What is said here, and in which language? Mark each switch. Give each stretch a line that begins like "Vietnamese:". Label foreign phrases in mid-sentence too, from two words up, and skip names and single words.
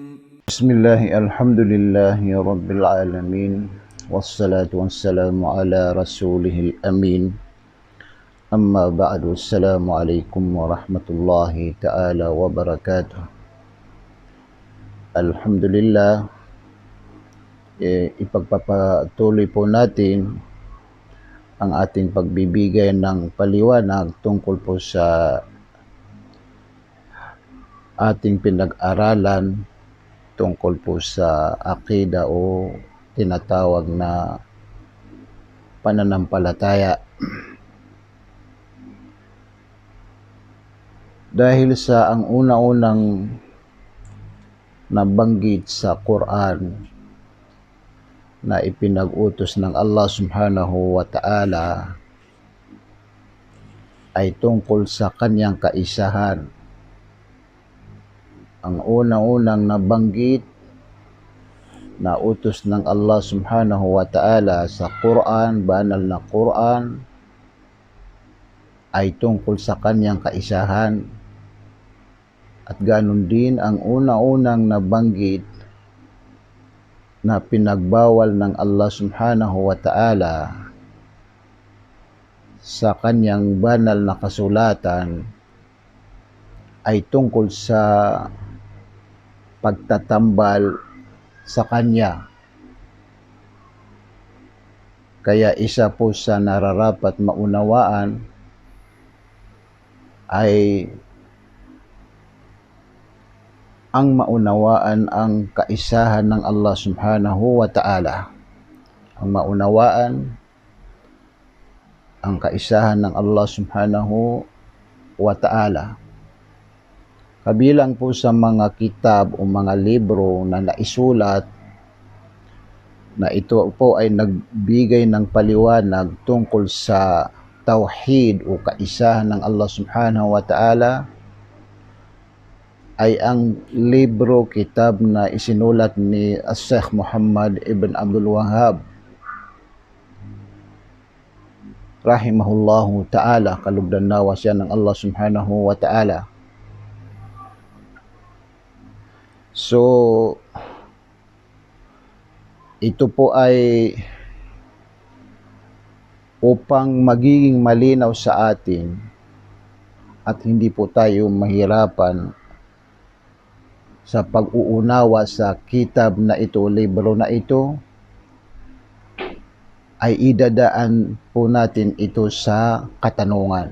Arabic: بسم الله الحمد لله رب العالمين والصلاة والسلام على رسوله الأمين أما بعد. السلام عليكم ورحمة الله تعالى وبركاته.
Filipino: Alhamdulillah, ipagpapatuloy po natin ang ating pagbibigay ng paliwanag tungkol po sa ating pinag-aralan tungkol po sa akida o tinatawag na pananampalataya. Dahil sa ang una-unang nabanggit sa Quran na ipinag-utos ng Allah
Arabic: سبحانه وتعالى
Filipino: ay tungkol sa kanyang kaisahan. Ang una-unang nabanggit na utos ng Allah
Arabic: سبحانه وتعالى
Filipino: sa Quran, banal na Quran, ay tungkol sa kanyang kaisahan. At ganun din ang una-unang nabanggit na pinagbawal ng Allah
Arabic: سبحانه وتعالى
Filipino: sa kanyang banal na kasulatan ay tungkol sa pagtatambal sa kanya. Kaya isa po sa nararapat maunawaan ay ang maunawaan ang kaisahan ng Allah
Arabic: سبحانه وتعالى.
Filipino: Ang maunawaan ang kaisahan ng Allah
Arabic: سبحانه وتعالى.
Filipino: Kabilang po sa mga kitab o mga libro na naisulat na ito po ay nagbigay ng paliwanag tungkol sa tauhid o kaisahan ng Allah
Arabic: سبحانه وتعالى
Filipino: ay ang libro, kitab na isinulat ni Sheikh Muhammad ibn Abdul Wahhab
Arabic: رحمه الله تعالى,
Filipino: kalugdan nawa siya ng Allah
Arabic: سبحانه وتعالى.
Filipino: So, ito po ay upang magiging malinaw sa atin at hindi po tayo mahirapan sa pag-uunawa sa kitab na ito, libro na ito, ay idadaan po natin ito sa katanungan.